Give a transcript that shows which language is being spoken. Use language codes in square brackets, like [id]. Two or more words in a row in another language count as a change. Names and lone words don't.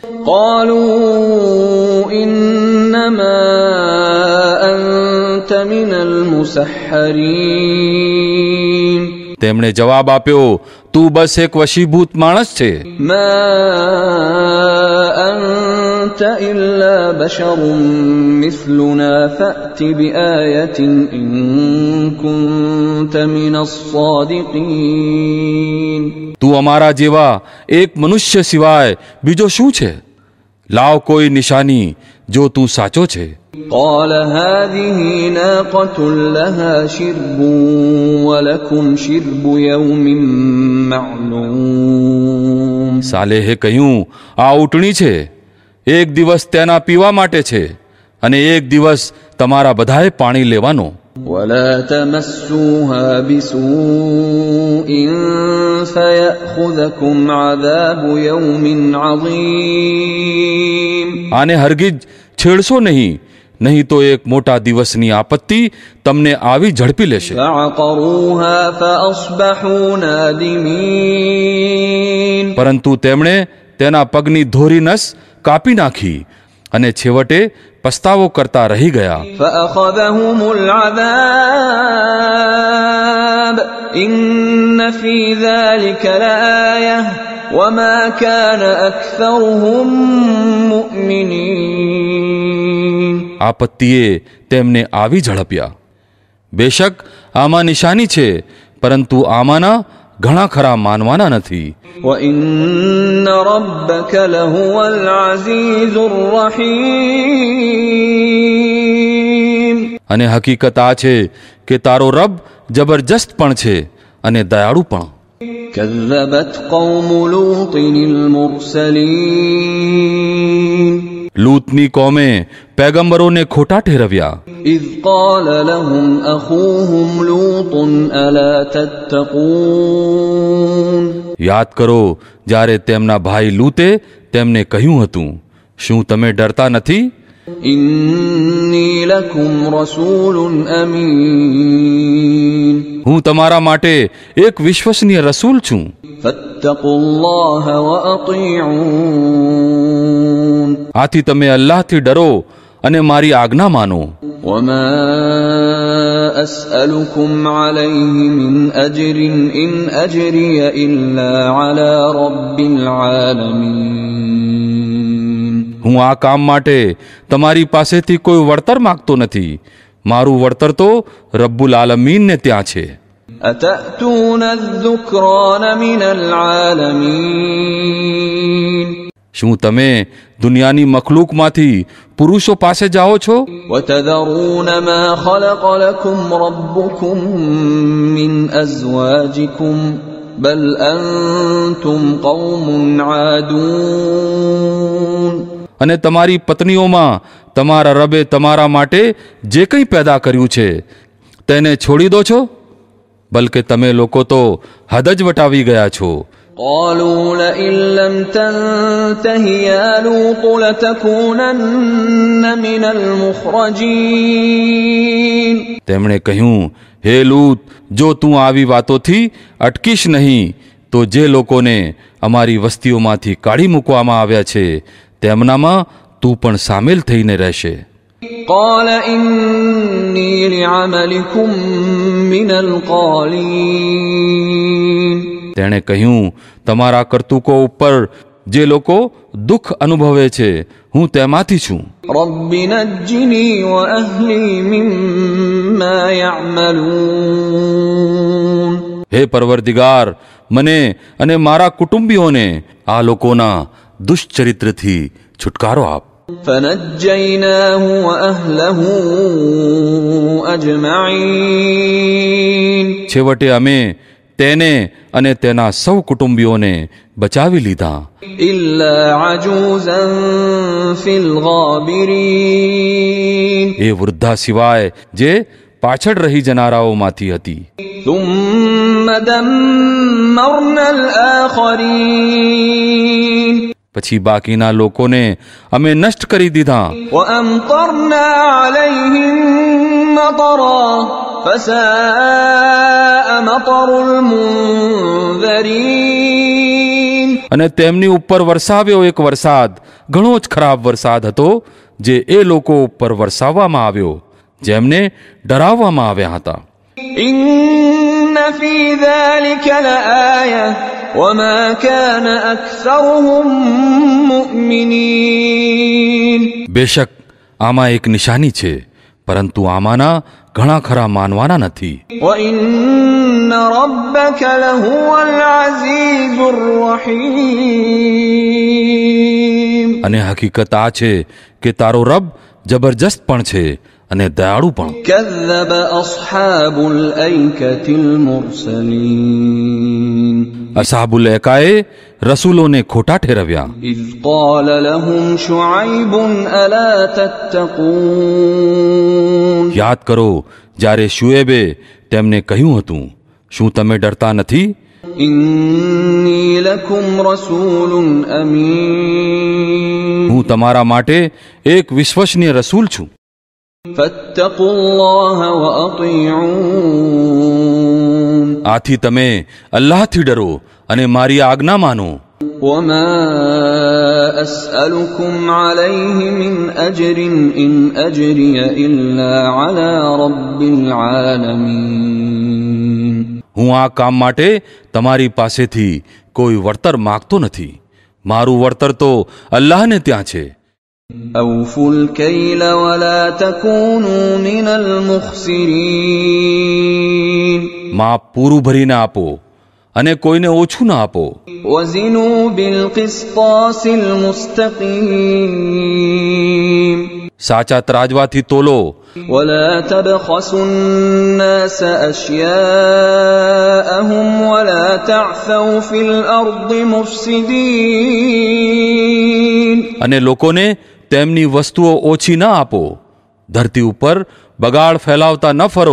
[ar] قالوا إنما أنت من المسحرين. [gu] તેમણે જવાબ આપ્યો, તું બસ એક વશીભૂત માણસ છે. [ar] ما أنت إلا بشر مثلنا فأت بآية إن كنت من الصادقين. [gu] તું અમારા જેવા એક મનુષ્ય સિવાય બીજો શું છે? લાવ કોઈ નિશાની જો તું સાચો છે. [ar] قال هذه ناقة لها شرب ولكم شرب يوم معلوم. [gu] સાલેહે કહ્યું, આ ઊંટણી છે, એક દિવસ તેના પીવા માટે છે અને એક દિવસ તમારા બધાએ પાણી લેવાનો. [ar] ولا تمسوها بسوء فيأخذكم عذاب يوم عظيم. [gu] આને હરગીજ છેડશો નહીં, નહીં તો એક મોટા દિવસની આપત્તિ તમને આવી ઝડપી લેશે. [ar] فعقروها فأصبحوا نادمين. [gu] પરંતુ તેમણે તેના પગની ધોરી નસ કાપી નાખી અને છેવટે પસ્તાવો કરતા રહી ગયા. [ar] فأخذهم العذاب إن في ذلك لآية وما كان أكثرهم مؤمنين. [gu] આપત્તિએ તેમને આવી ઝડપ્યા. બેશક આમાં નિશાની છે, પરંતુ આમાંના ઘણા ખરા માનવાના નથી. [ar] وإن ربك لهو العزيز الرحيم. [gu] અને હકીકત આ છે કે તારો રબ જબરજસ્ત પણ છે અને દયાળુ પણ. [ar] كذبت قوم لوط المرسلين. [gu] લૂતની કોમે પેગંબરોને ખોટા ઠેરવ્યા. [ar] إذ قال لهم أخوهم لوط ألا تتقون. [gu] યાદ કરો જ્યારે તેમના ભાઈ લૂતે તેમને કહ્યું હતું, શું તમે ડરતા નથી? [ar] إني لكم رسول أمين. [gu] હું તમારા માટે એક વિશ્વસનીય રસૂલ છું. [ar] فاتقوا الله وأطيعون. [gu] આથી તમે અલ્લાહથી ડરો અને મારી આજ્ઞા માનો. [ar] وما أسألكم عليه من أجر إن أجري إلا على رب العالمين. [gu] હું આ કામ માટે તમારી પાસેથી કોઈ વળતર માંગતો નથી. મારું વળતર તો [ar] رب العالمين [gu] ત્યાં છે. [ar] أتأتون الذكران من العالمين. [gu] શું તમે દુનિયાની મખલૂકમાંથી પુરુષો પાસે જાઓ છો? [ar] وتذرون ما خلق لكم ربكم من أزواجكم بل أنتم قوم عادون. [gu] અને તમારી પત્નીઓમાં તમારા રબે તમારા માટે જે કંઈ પેદા કર્યું છે તેને છોડી દો છો? બલકે તમે લોકો તો હદ જ વટાવી ગયા છો. [ar] قالوا لئن لم تنته يا لوط لتكونن من المخرجين. [gu] તેમણે કહ્યું, હે લૂત, જો તું આવી વાતોથી અટકીશ નહીં તો જે લોકોને અમારી વસ્તીઓમાંથી કાઢી મૂકવામાં આવ્યા છે તેમનામાં તું પણ સામેલ થઈને રહેશે. [ar] قال إني لعملكم من القالين. [gu] તેણે કહ્યું, તમારા કરતૂકો ઉપર જે લોકો દુઃખ અનુભવે છે હું તેમાંથી છું. [ar] رب نجني وأهلي مما يعملون. [gu] હે પરવરદિગાર, મને અને મારા કુટુંબીઓને આ લોકોના દુષ્ચરિત્રથી છુટકારો આપ. [ar] فنجيناه وأهله أجمعين. [gu] છેવટે અમે તેને અને તેના સૌ કુટુંબીઓને બચાવી લીધા. [ar] إلا عجوزا في الغابرين. [gu] એ વૃદ્ધા સિવાય જે પાછળ રહી જનારાઓમાંથી હતી. [ar] ثم دمرنا الآخرين [gu] પછી બાકીના લોકોને અમે નષ્ટ કરી દીધા. [ar] وأمطرنا عليهم مطرا فساء مطر المنذرين [gu] અને તેમની ઉપર વરસાવ્યો એક વરસાદ ઘણો જ ખરાબ વરસાદ હતો જે એ લોકો ઉપર વરસાવવામાં આવ્યો જેમને ડરાવવામાં આવ્યા હતા. [ar] إن في ذلك لآية وما كان أكثرهم مؤمنين [gu] બેશક આમાં એક નિશાની છે પરંતુ આમાંના ઘણા ખરા માનવાના નથી. [ar] وإن ربك لهو العزيز الرحيم [gu] અને હકીકત આ છે કે તારો રબ જબરજસ્ત પણ છે અને દયાળુ પણ. [ar] كذب أصحاب الأيكة المرسلين [gu] અસાબુલ એકાએ રસૂલોને ખોટા ઠેરવ્યા. [ar] إذ قال لهم شعيب ألا تتقون [gu] યાદ કરો જ્યારે શુએબે તેમને કહ્યું હતું શું તમે ડરતા નથી? [ar] إني لكم رسول أمين [gu] હું તમારા માટે એક વિશ્વસનીય રસૂલ છું. [ar] فاتقوا الله وأطيعون [gu] આથી તમે અલ્લાહથી ડરો અને મારી આજ્ઞા માનો. [ar] وما أسألكم عليه من أجر إن أجري إلا على رب العالمين [gu] હું આ કામ માટે તમારી પાસેથી કોઈ વળતર માગતો નથી. મારું વળતર તો અલ્લાહને ત્યાં છે. [ar] أوفوا الكيل ولا تكونوا من المخسرين [gu] માપ પૂરું ભરીને આપો અને કોઈને ઓછું ના આપો. [ar] وزنوا بالقسطاس المستقيم [gu] સાચા ત્રાજવાથી તોલો [ar] ولا تبخسوا الناس أشياءهم ولا تعثوا في الأرض مفسدين [gu] અને લોકોને તેમની વસ્તુઓ ઓછી ના આપો. ધરતી ઉપર બગાડ ફેલાવતા ન ફરો.